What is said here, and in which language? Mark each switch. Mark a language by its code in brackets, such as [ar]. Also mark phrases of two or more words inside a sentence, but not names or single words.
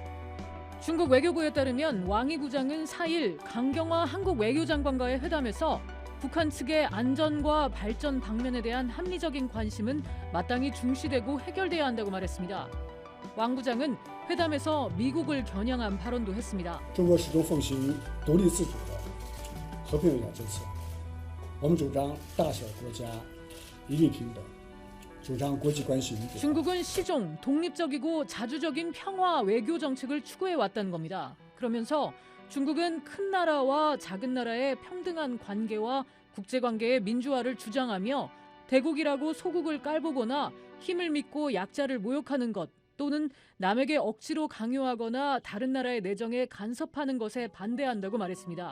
[ko] 중국 외교부에 따르면 왕이 부장은 4일 강경화 한국 외교장관과의 회담에서 북한 측의 안전과 발전 방면에 대한 합리적인 관심은 마땅히 중시되고 해결돼야 한다고 말했습니다. 왕 부장은 회담에서 미국을 겨냥한 발언도 했습니다. [zh] 中国始终奉行独立自主的和平友好政策，我们主张大小国家一律平等，主张国际关系理解。 [ko] 중국은 시종 독립적이고 자주적인 평화 외교 정책을 추구해 왔다는 겁니다. 그러면서 중국은 큰 나라와 작은 나라의 평등한 관계와 국제관계의 민주화를 주장하며 대국이라고 소국을 깔보거나 힘을 믿고 약자를 모욕하는 것 또는 남에게 억지로 강요하거나 다른 나라의 내정에 간섭하는 것에 반대한다고 말했습니다.